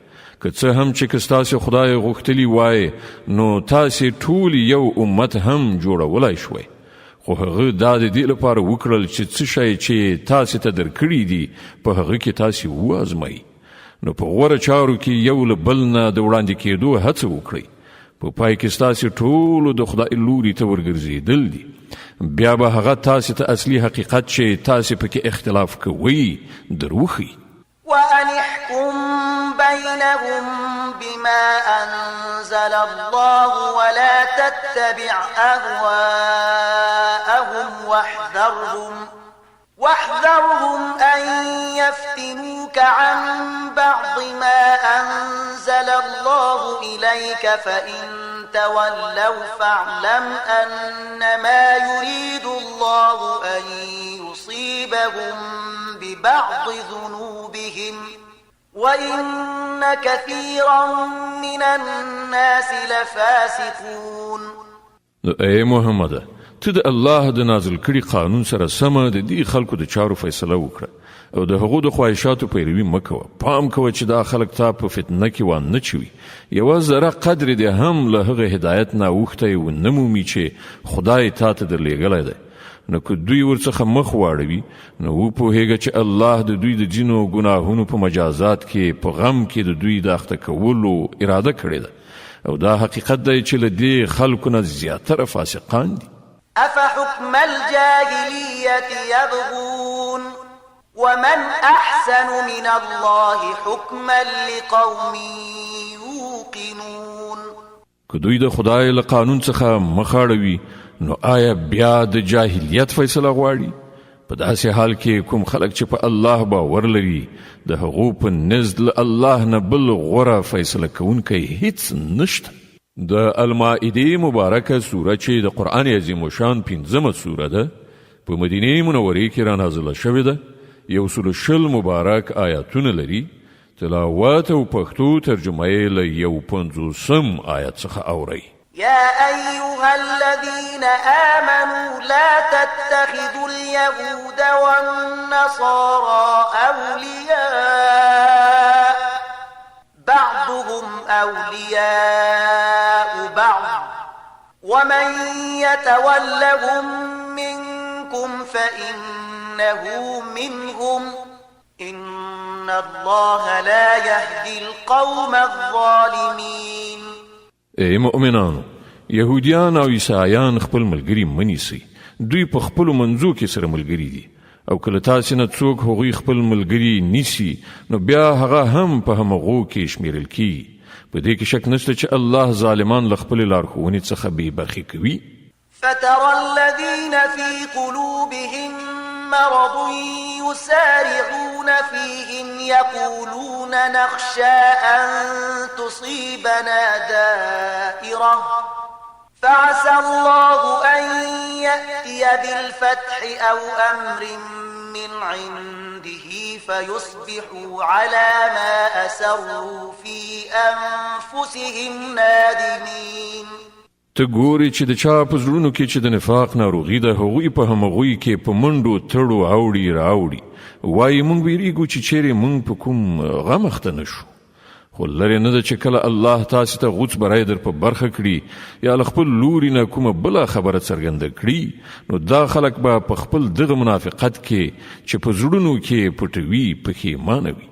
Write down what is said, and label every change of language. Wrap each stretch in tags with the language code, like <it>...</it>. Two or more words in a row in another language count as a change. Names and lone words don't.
<ps>که څه هم چې که ستاسې خدای غوښتلی وای نو تاسې ټول یو امت هم جوړولی شوی، خو هغه دا د دې لپاره وکړل چې څه شی چې تاسې ته درکړي دي په هغه کې تاسې وازمایي. نو په غوره چارو کې یو له بل نه د وړاندې کېدو هڅه وکړئ. په پای کې ستاسې ټولو د خدای لوري ته ورګرځېدل دي. بیا به هغه تاسې ته اصلي حقیقت چې تاسې پکې اختلاف کوئ در وښیي.</ps> <ar>وأن احكم بينهم بما أنزل الله ولا تتبع أهواءهم واحذرهم أن يفتنوك عن بعض ما أنزل الله إليك فإن تولوا فاعلم أنما يريد الله أن يصيبهم ببعض ذنوبهم وإن كثيرا من الناس لفاسقون.</ar> <ps>اے محمد، ته د الله د نازل کړي قانون سره سمه د دې خلکو د چارو فیصله وکړه او د هغو د خواهشاتو پیروي مه کوه. پام کوه چې دا خلک تا په فتنه کې وانه چوي. یوه ذره قدر دې هم له هغه هدایت نه اوښتی ونه مومي چې خدای تا ته درلیږلی دی. نو که دوی ورڅخه مخ واړوي نو وپوهیږه چې الله د دوی د ځینو ګناهونو په مجازات کې په غم کې د دوی د اخته کولو اراده کړې ده، او دا حقیقت دی چې له دې خلکو نه زیاتره فاسقان دي.</ps> <ar>أفحكم الجاهلية يبغون ومن أحسن من الله حكما لقوم يوقنون.</ar> <ps>که دوی د خدای له قانون څخه مخ اړوي نو آیا بیا د جاهلیت فیصله غواړي؟ په داسې حال کې کوم خلک چې په الله باور لري د هغو په نزد له الله نه بل غوره فیصله کوونکی هیڅ نشته. د المائده مبارکه سوره چې د قرآن عظیم شان 15مه سوره ده، په مدینه منورې کې را نازله شوې ده. 120 مبارک آیاتونه لري. تلاوت او پښتو ترجمه یې له 150 آیت څخه اورئ.</ps> <ar>يا أيها الذين آمنوا لا تتخذوا اليهود والنصارى أولياء بعضهم أولياء بعض ومن يتولهم منكم فإنه منهم إن الله لا يهدي القوم الظالمين.</ar> <ps>ای مؤمنانو، یهودیان او عیسایان خپل ملګري منیسي. دوی په خپلو منځو کې سره ملګري دي، او کله تاسې نه څوک هغوی خپل ملګري نیسي نو بیا هغه هم په همغو کې شمیرل کیږي. په دې کې شک نشته چې الله ظالمان له خپلې لارښوونې څخه بې برخې کوي.</ps> <ar>فترى الذين في قلوبهم مرض يسارعون فيهم يقولون نخشى أن تصيبنا دائرة فعسى الله أن يأتي بالفتح أو أمر من عنده فيصبحوا على ما أسروا في أنفسهم نادمين.</ar> <ps>ته ګوري چې د چا په زړونو کې چې د نفاق ناروغي ده هغوی په همغوی کې په منډو تړو اوړي راوړي، وایي مونږ ویریږو چې چیرې مونږ په کوم غم اخته نشو. خو لرې نه ده چې کله الله تاسې ته غوڅ بری در په برخه کړي یا له خپل لوري نه کومه بله خبره څرګنده کړي نو دا خلک به په خپل دغه منافقت کې چې په زړونو کې پټوي پښیمانه وي.</ps>